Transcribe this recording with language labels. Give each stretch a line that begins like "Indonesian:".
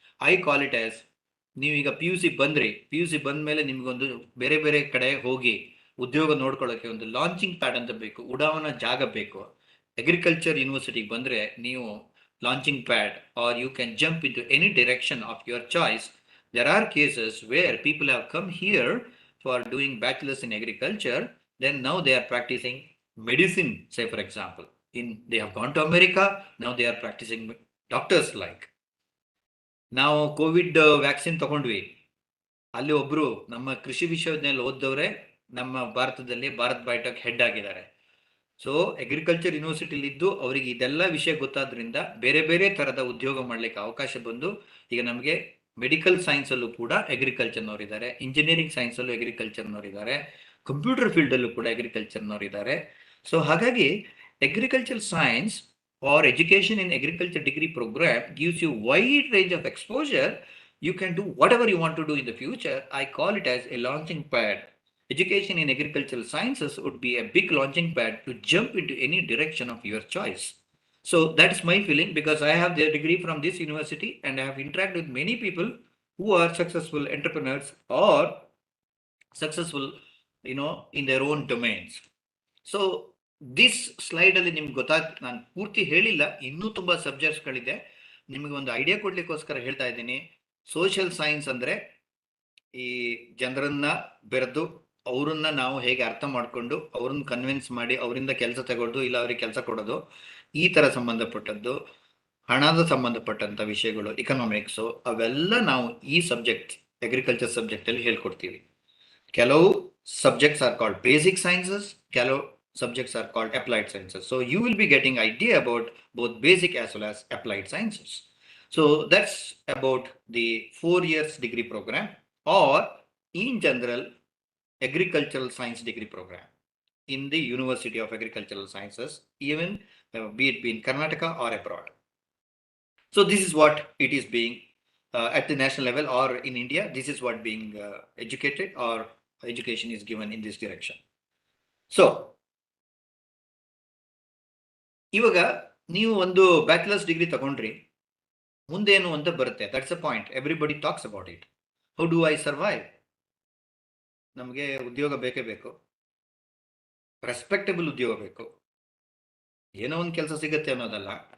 English: I call it as,
Kannada: ನೀವೀಗ PUC ಬಂದ್ರಿ, PUC ಬಂದ ಮೇಲೆ ನಿಮ್ಗೊಂದು ಬೇರೆ ಬೇರೆ ಕಡೆ ಹೋಗಿ ಉದ್ಯೋಗ ನೋಡ್ಕೊಳ್ಳೋಕ್ಕೆ ಒಂದು ಲಾಂಚಿಂಗ್ ಪ್ಯಾಡ್ ಅಂತ ಬೇಕು, ಉಡಾವಣಾ ಜಾಗ ಬೇಕು.
English: agriculture ಯೂನಿವರ್ಸಿಟಿಗೆ
Kannada: ಬಂದರೆ ನೀವು
English: Launching pad, are you can jump into any direction of your choice. There are cases where people have come here for doing bachelor's in agriculture, then now they are practicing medicine, say for example. They have gone to America, now they are practicing doctors like.
Kannada: ನಾವು Covid vaccine ತಗೊಂಡ್ವಿ, ಅಲ್ಲಿ ಒಬ್ರು ನಮ್ಮ ಕೃಷಿ ವಿಶ್ವವಿದ್ಯಾಲಯ ಓದ್ದವರೇ ನಮ್ಮ ಭಾರತದಲ್ಲಿ Bharat biotech head ಆಗಿದ್ದಾರೆ. ಸೊ ಅಗ್ರಿಕಲ್ಚರ್ ಯೂನಿವರ್ಸಿಟಿಲಿದ್ದು ಅವರಿಗೆ ಇದೆಲ್ಲ ವಿಷಯ ಗೊತ್ತಾದ್ರಿಂದ ಬೇರೆ ಬೇರೆ ಥರದ ಉದ್ಯೋಗ ಮಾಡಲಿಕ್ಕೆ ಅವಕಾಶ ಬಂದು, ಈಗ ನಮಗೆ ಮೆಡಿಕಲ್ ಸೈನ್ಸಲ್ಲೂ ಕೂಡ ಅಗ್ರಿಕಲ್ಚರ್ನವರಿದ್ದಾರೆ, ಇಂಜಿನಿಯರಿಂಗ್ ಸೈನ್ಸಲ್ಲೂ ಅಗ್ರಿಕಲ್ಚರ್ನವರಿದ್ದಾರೆ, ಕಂಪ್ಯೂಟರ್ ಫೀಲ್ಡಲ್ಲೂ ಕೂಡ ಅಗ್ರಿಕಲ್ಚರ್ನವರಿದ್ದಾರೆ. ಸೊ ಹಾಗಾಗಿ
English: agricultural science or education in agriculture degree program gives you wide range of exposure. You can do whatever you want to do in the future. I call it as a launching pad. Education in agricultural sciences would be a big launching pad to jump into any direction of your choice. So that's my feeling, because I have the degree from this university and I have interacted with many people who are successful entrepreneurs or successful, in their own domains.
Kannada: So this ಸ್ಲೈಡಲ್ಲಿ ನಿಮ್ಗೆ ನಾನು ಪೂರ್ತಿ ಹೇಳಿಲ್ಲ, ಇನ್ನೂ ತುಂಬ ಸಬ್ಜೆಕ್ಟ್ಸ್ಗಳಿದೆ. ನಿಮಗೆ ಒಂದು idea ಕೊಡ್ಲಿಕ್ಕೋಸ್ಕರ ಹೇಳ್ತಾ ಇದ್ದೀನಿ. ಸೋಷಿಯಲ್ ಸೈನ್ಸ್ ಅಂದರೆ ಈ ಜನರನ್ನ ಬೆರೆದು ಅವರನ್ನ ನಾವು ಹೇಗೆ ಅರ್ಥ ಮಾಡಿಕೊಂಡು ಅವ್ರನ್ನ ಕನ್ವಿನ್ಸ್ ಮಾಡಿ ಅವರಿಂದ ಕೆಲಸ ತಗೊಳ್ಳೋದು, ಇಲ್ಲ ಅವ್ರಿಗೆ ಕೆಲಸ ಕೊಡೋದು, ಈ ಥರ ಸಂಬಂಧಪಟ್ಟದ್ದು. ಹಣದ ಸಂಬಂಧಪಟ್ಟಂಥ ವಿಷಯಗಳು, ಇಕನಾಮಿಕ್ಸು, ಅವೆಲ್ಲ ನಾವು ಈ ಸಬ್ಜೆಕ್ಟ್ ಅಗ್ರಿಕಲ್ಚರ್ ಸಬ್ಜೆಕ್ಟಲ್ಲಿ ಹೇಳ್ಕೊಡ್ತೀವಿ.
English: ಕೆಲವು subjects are called basic sciences, ಕೆಲವು subjects are called applied sciences. So you will be getting idea about both basic as well as applied sciences. So that's about the 4 years degree program, or in general agricultural science degree program in the University of Agricultural Sciences, even be it in Karnataka or abroad. So this is what it is being at the national level, or in India, this is what being educated or education is given in this direction.
Kannada: So ಇವಾಗ ನೀವು ಒಂದು bachelors degree ತಗೊಂಡ್ರಿ, ಮುಂದೇನು ಅಂತ ಬರುತ್ತೆ.
English: That's a point. Everybody talks about it. How do I survive?
Kannada: ನಮಗೆ ಉದ್ಯೋಗ ಬೇಕೇ ಬೇಕು, ರೆಸ್ಪೆಕ್ಟಬಲ್ ಉದ್ಯೋಗ ಬೇಕು, ಏನೋ ಒಂದು ಕೆಲಸ ಸಿಗುತ್ತೆ ಅನ್ನೋದಲ್ಲ.